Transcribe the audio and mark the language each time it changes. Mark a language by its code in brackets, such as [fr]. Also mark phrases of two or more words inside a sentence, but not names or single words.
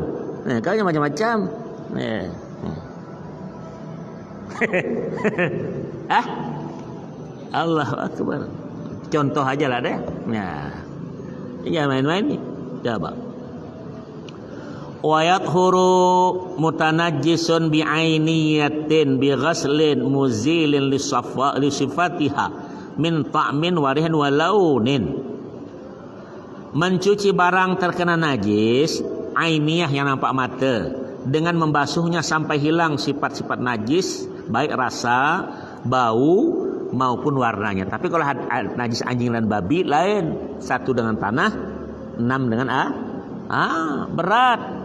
[id] Kau yang macam-macam. [ar] الله أكبر. [id] Contoh aja lah deh. Jangan main-main ni. Coba. [ar] ويطهر متنجس بعينية بغسل مزيل لصفاتها من طعم وريح ولون. [id] Mencuci barang terkena najis ainiyah yang nampak mata dengan membasuhnya sampai hilang sifat-sifat najis baik rasa, bau maupun warnanya. Tapi kalau najis anjing dan babi lain, 1 dengan tanah, 6 dengan berat.